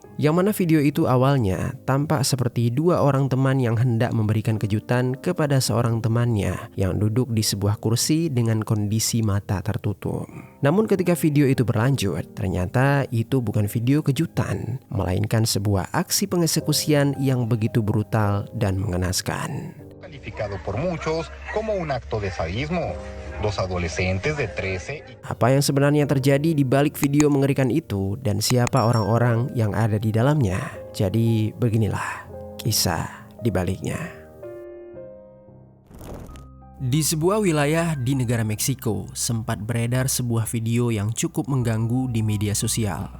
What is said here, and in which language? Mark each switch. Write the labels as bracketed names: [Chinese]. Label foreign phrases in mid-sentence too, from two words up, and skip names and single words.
[Indonesian] Yang mana video itu awalnya tampak seperti dua orang teman yang hendak memberikan kejutan kepada seorang temannya yang duduk di sebuah kursi dengan kondisi mata tertutup. Namun ketika video itu berlanjut, ternyata itu bukan video kejutan, melainkan sebuah aksi pengeksekusian yang begitu brutal dan mengenaskan. [Spanish] Calificado por muchos como un acto de sadismo. Dos adolescentes de 13. [Indonesian] Apa yang sebenarnya terjadi di balik video mengerikan itu dan siapa orang-orang yang ada di dalamnya? Jadi beginilah kisah di baliknya. Di sebuah wilayah di negara Meksiko, sempat beredar sebuah video yang cukup mengganggu di media sosial.